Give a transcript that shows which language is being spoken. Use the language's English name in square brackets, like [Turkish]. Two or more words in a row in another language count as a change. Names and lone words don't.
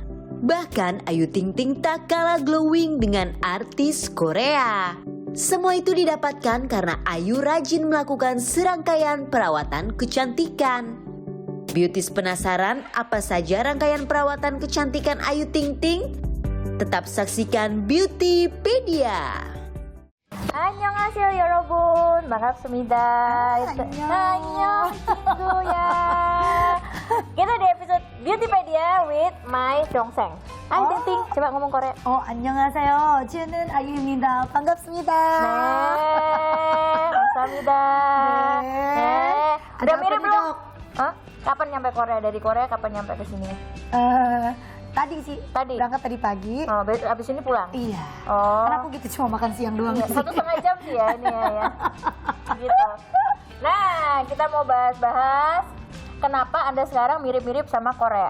[Indonesian] Bahkan Ayu Ting Ting tak kalah glowing dengan artis Korea. Semua itu didapatkan karena Ayu rajin melakukan serangkaian perawatan kecantikan. Beauties penasaran apa saja rangkaian perawatan kecantikan Ayu Ting Ting? Tetap saksikan Beautypedia. [Korean] 안녕하세요 여러분 반갑습니다. 안녕 친구야. [Indonesian] Kita di episode Beautypedia with my Dongseng. Ayu Ting Ting, coba ngomong Korea. [Korean] 안녕하세요. 저는 아유입니다. 반갑습니다. 네, 감사합니다. 네. [Indonesian] Udah Ada mirip apa nih, belum? Dok? Hah? Kapan nyampe Korea? Dari Korea kapan nyampe ke sini? Tadi sih. Tadi? Berangkat tadi pagi. Oh, abis ini pulang? Iya. Oh. Karena aku gitu cuma makan siang doang. Iya, sih. 1,5 jam sih ya ini ya. Gitu. Nah, kita mau bahas-bahas kenapa Anda sekarang mirip-mirip sama Korea.